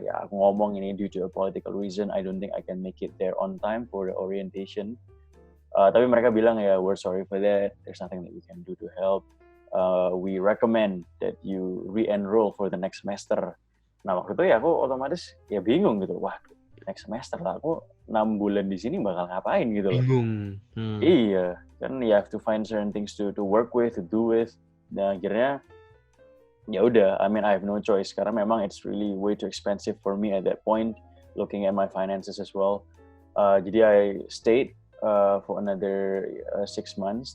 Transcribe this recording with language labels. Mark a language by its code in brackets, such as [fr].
[id] Ya aku ngomong ini [en] due to a political reason, I don't think I can make it there on time for the orientation. [id] Tapi mereka bilang ya [en] we're sorry for that. There's nothing that we can do to help. We recommend that you re-enroll for the next semester. [id] Nah waktu itu ya aku otomatis ya bingung gitu. Wah [en] next semester [id] lah, aku 6 bulan di sini bakal ngapain gitu loh. Bingung. Iya, kan [en] you have to find certain things to work with, to do with. [id] Nah akhirnya ya udah, [en] I mean I have no choice [id] karena memang [en] it's really way too expensive for me at that point, looking at my finances as well. [id] Jadi [en] I stayed for another 6 months.